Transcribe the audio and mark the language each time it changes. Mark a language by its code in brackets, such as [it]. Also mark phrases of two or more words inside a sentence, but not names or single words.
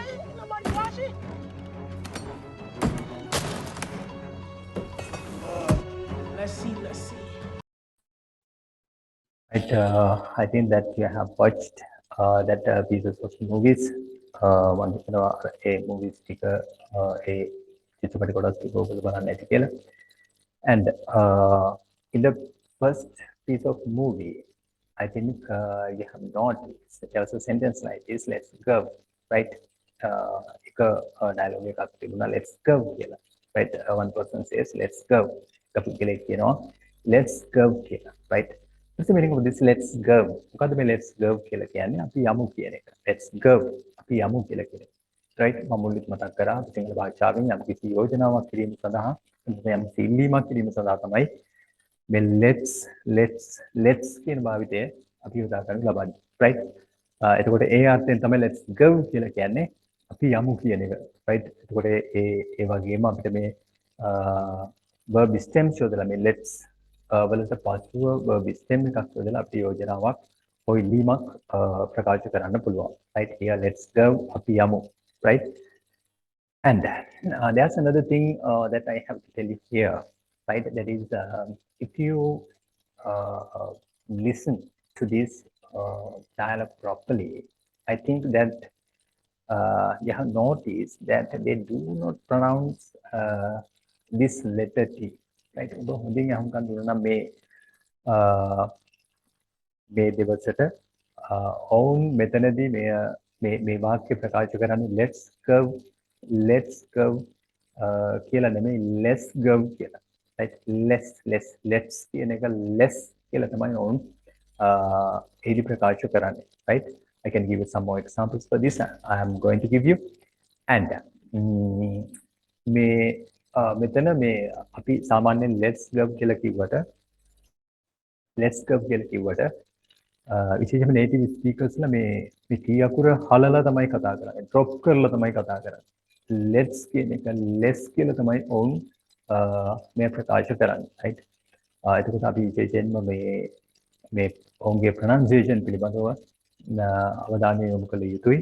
[en] Ain't nobody watching. Let's see. Right, I think that you have watched that pieces of movies. One, a movie sticker, a [si] චිත්‍රපට කොටස් ටික ඔයගොල්ලෝ බලන්න ඇති කියලා. [en] And in the first piece of movie, I think you have noticed there was a sentence like this, let's go, right? [si] එක dialogue එකක් තිබුණා, [en] let's go කියලා. Right, one person says let's go. [si] කපුගෙලෙක් කියනවා [en] let's go [si] කියලා. [en] Right, what's the meaning of this let's go? [si] මොකද්ද මේ [en] let's go [si] කියලා කියන්නේ? අපි යමු කියන එක. [en] Let's go, [si] අපි යමු කියලා කියන්නේ. Right, මම මුලින්ම මතක් කරා සිංහල භාෂාවෙන් යම් කිසි යෝජනාවක් කිරීම සඳහා යම් ඉල්ලීමක් කිරීම සඳහා තමයි මේ let's කියන භාවිතය අපි යොදා ගන්න ලබන්නේ. Right, එතකොට ඒ අර්ථයෙන් තමයි [en] let's go [si] කියලා කියන්නේ අපි යමු කියන එක. Right, එතකොට ඒ වගේම අපිට මේ [en] verb stems [si] යොදලා මේ let's වලට පසුව [en] verb stem [si] එකක් යොදලා අපි යෝජනාවක් හෝ ඉල්ලීමක් ප්‍රකාශ කරන්න පුළුවන්. [en] Right, here let's go, [si] අපි යමු. [en] Right, and there's another thing that I have to tell you here. Right, that is if you listen to this dialogue properly, I think that you have noticed that they do not pronounce this letter T. Right, [si] ඔබ හොඳින් අහුම්කම් දුන්නා නම් මේ දෙවසට ඔවුන් මෙතනදී මේ වාක්‍ය ප්‍රකාශ කරන්නේ [en] let's go [si] කියලා නෙමෙයි [en] let's go [si] කියලා. Right, let's කියන එක less කියලා තමයි ඔවුන් එහි ප්‍රකාශ කරන්නේ. [en] Right, I can give you some more examples for this. I am going to give you. And [si] මෙතන මේ අපි සාමාන්‍යයෙන් [en] let's go [si] කියලා කිව්වට විශේෂයෙන්ම [en] native speakers [si] ලා මේ key අකුර හලලා තමයි කතා කරන්නේ, drop කරලා තමයි කතා කරන්නේ. let's කියන එක less කියලා තමයි ඔවුන් මේ ප්‍රකාශ කරන්නේ. Right, එතකොට අපි විශේෂයෙන්ම මේ ඔවුන්ගේ pronunciation පිළිබඳව අවධානය යොමු කළ යුතුයි.